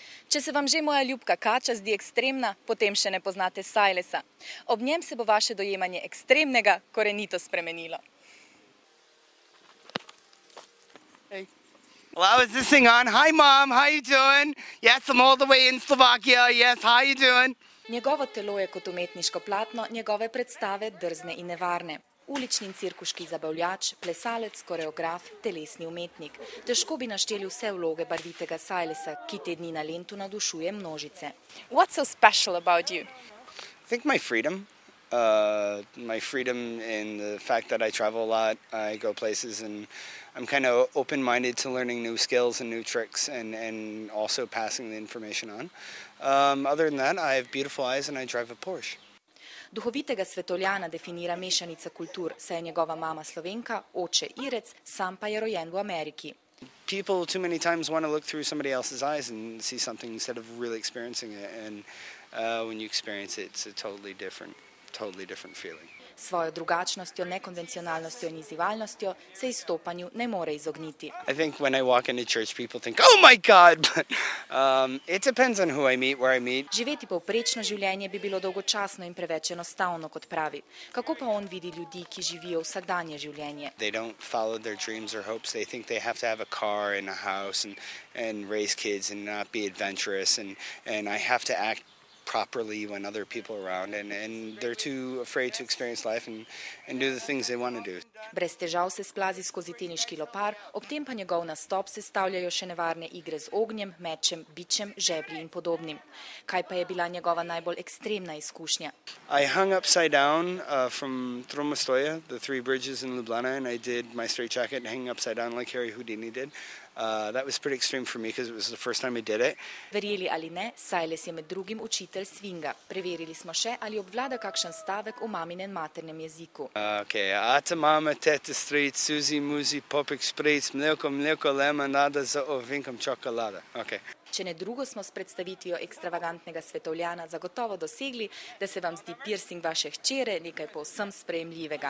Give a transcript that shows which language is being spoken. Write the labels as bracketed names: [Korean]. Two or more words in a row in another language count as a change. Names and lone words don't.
[Slovenian] Če se vam že moja ljubka kača zdi ekstremna, potem še ne poznate Silesa. Ob njem se bo vaše dojemanje ekstremnega korenito spremenilo. [English] Hey. Hello, is this thing on? Hi, Mom. How you doing? Yes, I'm all the way in Slovakia. Yes, how you doing? [Slovenian] Njegovo telo je kot umetniško platno, njegove predstave drzne in nevarne. Ulični in cirkuški zabavljač, plesalec, koreograf, telesni umetnik. Težko bi našteli vse vloge barvitega Silesa, ki te dni na Lentu navdušuje množice. [English] What's so special about you? I think my freedom. My freedom in the fact that I travel a lot, I go places, and I'm kind of open-minded to learning new skills and new tricks and also passing the information on. Other than that, I have beautiful eyes and I drive a Porsche. [Slovenian] Duhovitega Svetoljana definira mešanica kultur, saj je njegova mama Slovenka, oče Irec, sam pa je rojen v Ameriki. [English] People too many times want to look through somebody else's eyes and see something instead of really experiencing it, and when you experience it, it's a totally different feeling. [Slovenian] Svojo drugačnostjo, nekonvencionalnostjo in izzivalnostjo se izstopanju ne more izogniti. [English] I think when I walk into church, people think, oh my God, but it depends on who I meet, where I meet. [Slovenian] Živeti povprečno življenje bi bilo dolgočasno in preveč enostavno, kot pravi. Kako pa on vidi ljudi, ki živijo vsakdanje življenje? [English] They don't follow their dreams or hopes. They think they have to have a car and a house and raise kids and not be adventurous, and I have to act properly when other people are around, and they're too afraid to experience life and do the things they want to do. [Slovenian] Brez težav se splazi skozi teniški lopar, ob tem pa njegov nastop sestavljajo še nevarne igre z ognjem, mečem, bičem, žeblji in podobnim. Kaj pa je bila njegova najbolj ekstremna izkušnja? [English] I hung upside down from Tromostoja, the three bridges in Ljubljana, and I did my straitjacket hanging upside down like Harry Houdini did. That was pretty extreme for me because it was the first time I did it. [Slovenian] Verjeli ali ne, Siles je med drugim učitelj swinga. Preverili smo še, ali obvlada kakšen stavek v maminem maternem jeziku. Okay, ata mama, teta street, Suzi, muzi, popek špric, mleko, lemonada za ovinkom čokolada. Okay. Če ne drugo, smo s predstavitvijo ekstravagantnega Svetoljana zagotovo dosegli, da se vam zdi piercing vaše hčere nekaj povsem sprejemljivega.